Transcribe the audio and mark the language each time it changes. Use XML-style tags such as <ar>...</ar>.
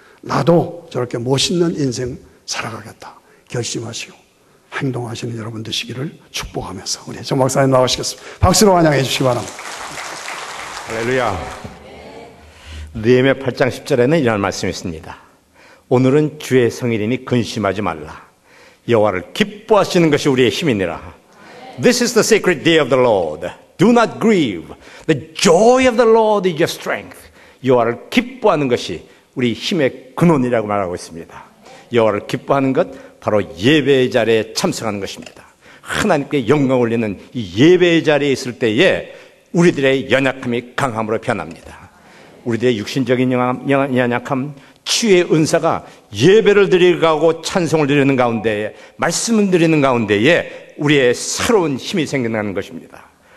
<ko>나도 저렇게 멋있는 인생 살아가겠다. 결심하시고 행동하시는 여러분 되시기를 축복하면서 우리 정 박사님 나오시겠습니다. 박수로 환영해 주시기 바랍니다. 할렐루야. 느헤미야 8장 10절에는 이런 말씀이 있습니다. 오늘은 주의 성일이니 근심하지 말라. 여호와를 기뻐하시는 것이 우리의 힘이니라.</ko> <en>This is the sacred day of the Lord. Do not grieve. The joy of the Lord is your strength.</en> <ko>여호와를 기뻐하는 것이 우리 힘의 근원이라고 말하고 있습니다. 여호와를 기뻐하는 것 바로 예배의 자리에 참석하는 것입니다. 하나님께 영광 올리는 이 예배의 자리에 있을 때에 우리들의 연약함이 강함으로 변합니다. 우리들의 육신적인 연약함, 치유의 은사가 예배를 드리고 찬송을 드리는 가운데에 말씀을 드리는 가운데에 우리의 새로운 힘이 생겨나는 것입니다.</ko>